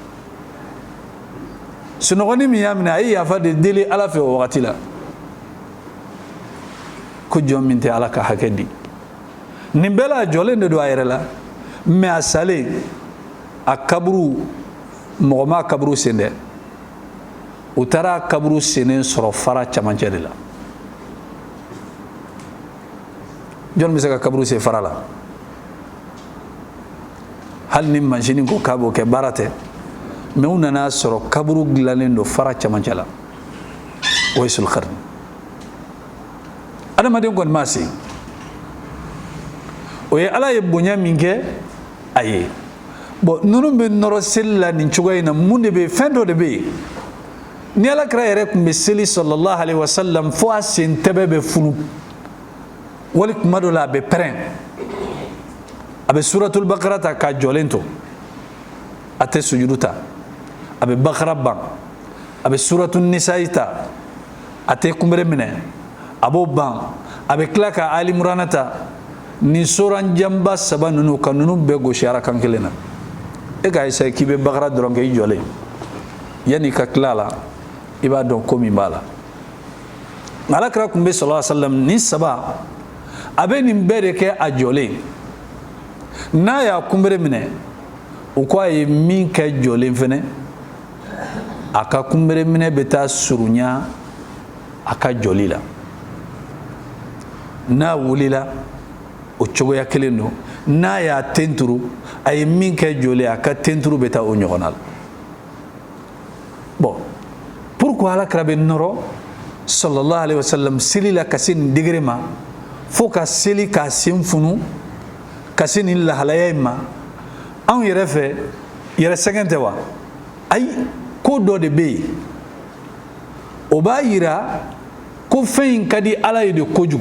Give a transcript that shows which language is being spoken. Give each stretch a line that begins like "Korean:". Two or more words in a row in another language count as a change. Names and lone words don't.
Bambara: sunɔgɔnin min y'a minɛ a ye yafa de deli Ala fɛ o wagati la ko jɔn min tɛ Ala ka hakɛ di nin bɛɛ la a jɔlen de don a yɛrɛ la mais a salen a kaburu mɔgɔ ma kaburu sen dɛ u taara kaburu senen sɔrɔ fara camancɛ de la jɔn bɛ se ka kaburu sen fara la hali ni mansini ko k'a b'o kɛ baara tɛ mais u nana sɔrɔ kaburu dilannen don fara camancɛ la Uwais al-Qarni adamaden kɔni ma se o ye Ala ye bonya min kɛ a ye bon ninnu bɛ nɔrɔ seli la nin cogoya in na mun de bɛ yen fɛn dɔ de bɛ yen ni Alakira yɛrɛ tun bɛ seli
Arabic: صلى الله عليه وسلم
Bambara: fo a sen tɛbɛ bɛ funu wali kuma dɔ la a bɛ pɛrɛn a bɛ suratul Baqara ta k'a jɔlen to a tɛ sujudu ta a bɛ Baqara ban a bɛ suratul Nisa'i ta a tɛ kunbere minɛ a b'o ban a bɛ tila ka Ali Imran ta nin soran jamba saba ninnu ka ninnu bɛɛ gosi arakan kelen na e k'a essayer k'i bɛ Baqara dɔrɔn kɛ i jɔlen yanni ka tila a la i b'a dɔn ko min b'a la Alakira kun bɛ
Arabic: صلى الله عليه وسلم
Bambara: nin saba a bɛ nin bɛɛ de kɛ a jɔlen n'a y'a kunbere minɛ u ko a ye min kɛ jɔlen fɛnɛ a ka kunbere minɛ bɛ taa surunya a ka jɔli la n'a wulila o cogoya kelen don n'a y'a tenturu a ye min kɛ joli a ka tenturu bɛ taa o ɲɔgɔn na.
French: Bon, pourquoi
Bambara: alakira bɛ nɔrɔ
Arabic: صلى الله عليه وسلم
Bambara: seli la ka se nin degré ma fo ka seli k'a sen funu ka se nin lahalaya in ma anw yɛrɛ fɛ yɛrɛ sɛgɛn tɛ wa? ayi, ko dɔ de bɛ yen o b'a yira ko fɛn in ka di ala ye de kojugu.